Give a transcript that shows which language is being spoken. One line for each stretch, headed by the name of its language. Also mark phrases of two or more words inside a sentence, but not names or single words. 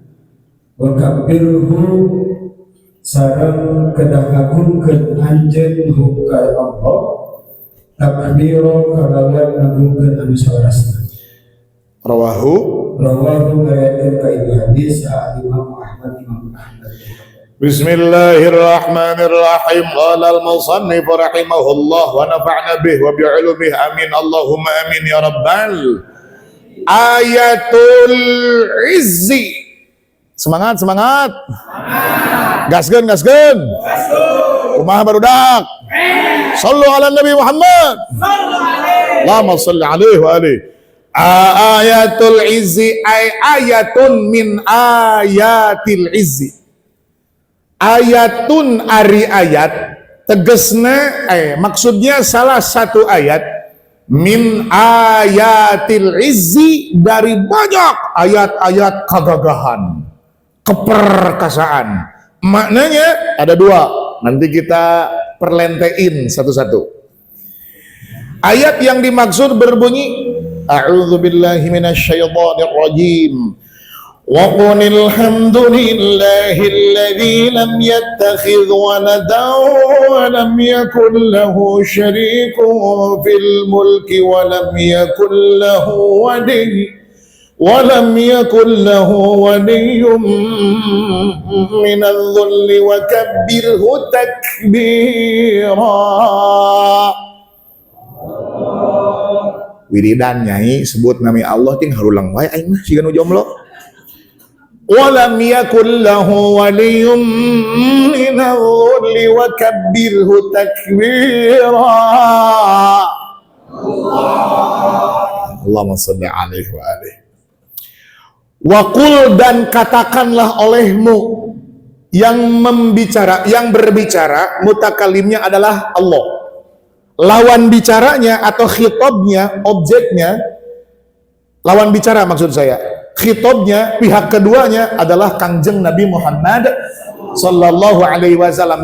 Arabic: وكبره
Sundanese: sareng kedah ngagungkeun anjeun ka Allah takbiro kalawan ngagungkeun anu sawarasna. Rawahu ngariwayatkeun ka ieu hadis Imam Ahmad.
Arabic: بسم الله الرحمن الرحيم. قال المصنف رحمه الله ونفعنا به وبعلومه آمين. اللهم آمين يا رب. آية العز.
Sundanese: Semangat. Gaskeun. Kumaha barudak?
Arabic: صلوا على نبي محمد. اللهم صل عليه وعلى آله آية العز أي آية من آيات العز.
Indonesian: Ayatun
Sundanese: ari ayat tegesna
Indonesian: maksudnya salah satu ayat
Arabic: من آيات العز
Indonesian: dari banyak ayat-ayat kegagahan, keperkasaan. Maknanya ada dua, nanti kita perlentein satu-satu. Ayat yang dimaksud berbunyi
Arabic: أعوذ بالله من الشيطان الرجيم. وقل الحمد لله الذي لم يتخذ ولدا ولم يكن له شريك في الملك ولم يكن له ولي
Indonesian: ولم يكن له ولي من الذل وكبره تكبيرا.
Sundanese: Wiridan nyai sebut nami Allah ting harulang wae aing mah siga nu jomblo.
Arabic: ولم يكن له ولي من الذل وكبره تكبيرا. اللهم صل عليه وعلى آله. وقل
Indonesian: dan katakanlah olehmu, yang berbicara mutakalimnya adalah Allah. Lawan bicaranya atau khitabnya, objeknya, lawan bicara maksud saya. Khitabnya, pihak keduanya adalah Kangjeng Nabi Muhammad
Arabic: صلى الله عليه وسلم.